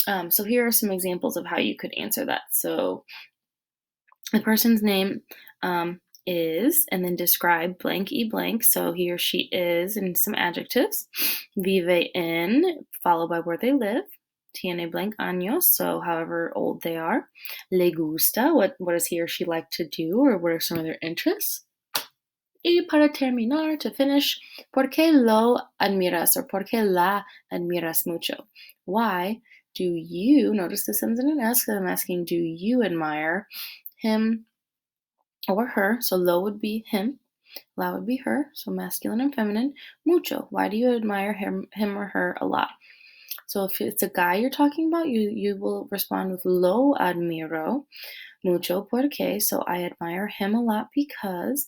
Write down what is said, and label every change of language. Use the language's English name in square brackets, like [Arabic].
[English] So here are some examples of how you could answer that. So the person's name is, and then describe blank e blank. So he or she is, and some adjectives. [Spanish] Vive en, [English] followed by where they live. [Spanish] Tiene blank años, [English] so however old they are. [Spanish] Le gusta, [English] what does he or she like to do, or what are some of their interests? [Spanish] Y para terminar, [English] to finish, [Spanish] ¿por qué lo admiras, or por qué la admiras mucho? [English] Why do you, notice this ends in an S, because I'm asking, do you admire him or her? So lo would be him, la would be her, so masculine and feminine. Mucho, why do you admire him or her a lot? So if it's a guy you're talking about, you will respond with [Spanish] lo admiro mucho porque, [English] so I admire him a lot because.